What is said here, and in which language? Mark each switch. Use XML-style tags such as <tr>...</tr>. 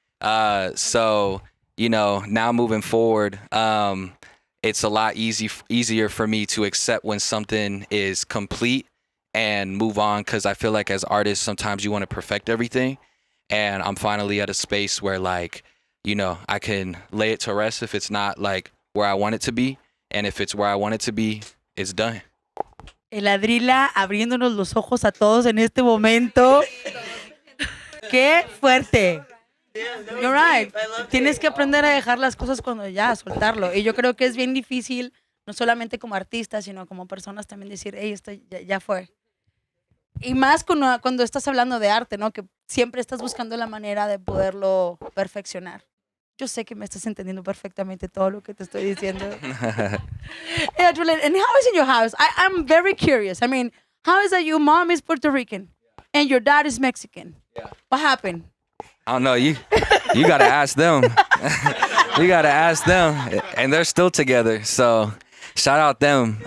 <en>So, you know, now moving forward, it's a lot easier for me to accept when something is complete and move on, because I feel like as artists, sometimes you want to perfect everything. And I'm finally at a space where, like, you know, I can lay it to rest if it's not like where I want it to be. And if it's where I want it to be, it's done.</en> <es>El Adrilla abriéndonos los ojos a todos en este momento. ¡Qué fuerte!</es> <en>You're right.</en> <es>Tienes que aprender a dejar las cosas cuando ya, soltarlo. Y yo creo que es bien difícil, no solamente como artistas, sino como personas también decir, hey, esto ya fue. Y más cuando estás hablando de arte, ¿no? Que siempre estás buscando la manera de poderlo perfeccionar. Yo sé que me estás entendiendo perfectamente todo lo que te estoy diciendo.</es> <en>Hey, Adrilla, and how is in your house? I'm very curious. I mean, how is that your mom is Puerto Rican and your dad is Mexican? Yeah. What happened? I don't know. You gotta ask them. You gotta ask them, and they're still together. So shout out them.</en>